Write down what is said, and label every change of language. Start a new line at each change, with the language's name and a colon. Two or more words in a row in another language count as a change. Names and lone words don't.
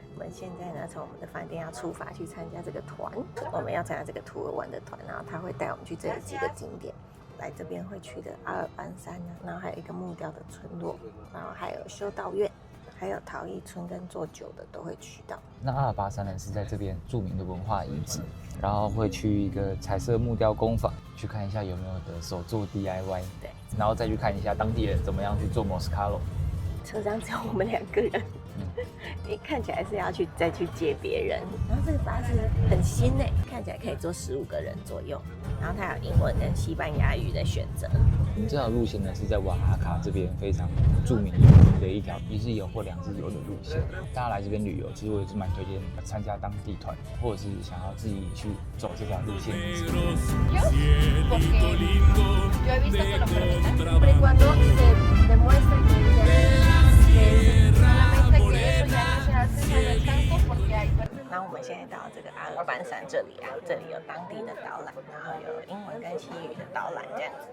Chinese: 現在呢，從我們的飯店要出發去參加這個團，我們要參加這個圖爾灣的團，然後他會帶我們去這裡幾個景點。來這邊會去的阿爾班山呢，然後還有一個木雕的村落，然後還有修道院，還有陶藝村跟做酒的都會去到。那阿爾巴山呢是在這邊著名的文化遺址，然後會去一個彩色木雕工坊去看一下有沒有的手做 DIY， 对，然後再去看一下當地人怎麼樣去做 Moscato。車上只有我們2個人。你看起來是要再去接別人，然后这个巴士很新诶，看起来可以坐15個人左右，然後它有英文跟西班牙語的選擇。這條路線呢是在瓦哈卡這邊非常著名的一條一日遊或2日遊的路線。大家來這邊旅遊，其實我也是蠻推薦參加當地團，或者是想要自己去走這條路線。然後我們現在到這個阿爾班山這裡啊，這裡有當地的導覽，然後有英文跟西語的導覽這樣子。